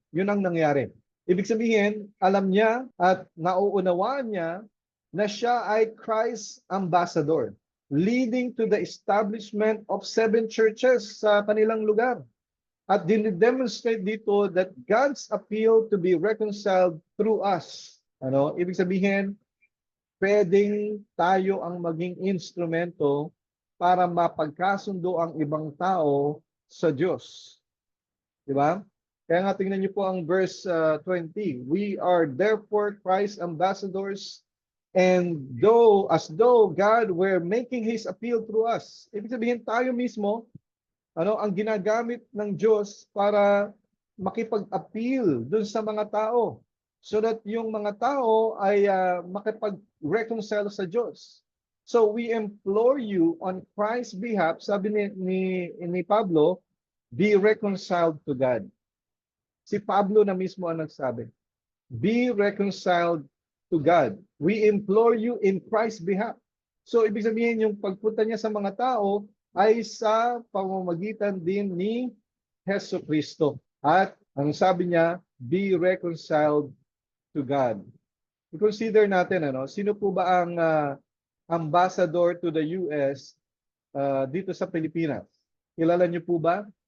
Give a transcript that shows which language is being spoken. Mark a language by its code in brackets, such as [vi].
[tl] Yun ang nangyari. Ibig sabihin, alam niya at nauunawaan niya na siya ay Christ's ambassador, [en] leading to the establishment of 7 churches [tl] sa kanilang lugar. At din-demonstrate dito [en] that God's appeal to be reconciled through us. [tl] Ibig sabihin, pwedeng tayo ang maging instrumento para mapagkasundo ang ibang tao sa Diyos. Di ba? Kaya nga tingnan niyo po ang verse 20. [en] We are therefore Christ's ambassadors, and as though God were making His appeal through us. [tl] Ibig sabihin, tayo mismo, ang ginagamit ng Diyos para makipag-appeal dun sa mga tao [en] so that [tl] yung mga tao ay makipag-reconcile sa Diyos. [en] So we implore you on Christ's behalf, [tl] sabi ni Pablo, [en] be reconciled to God. [tl] Si Pablo na mismo ang nagsabi, [en] be reconciled to God. We implore you in Christ's behalf. [tl] So ibig sabihin yung pagpunta niya sa mga tao ay sa pamamagitan din ni Hesus Kristo. At ang sabi niya, [en] be reconciled to God. [tl] I-consider natin, sino po ba ang [en] ambassador to the US [tl] dito sa Pilipinas? Kilala niyo po ba?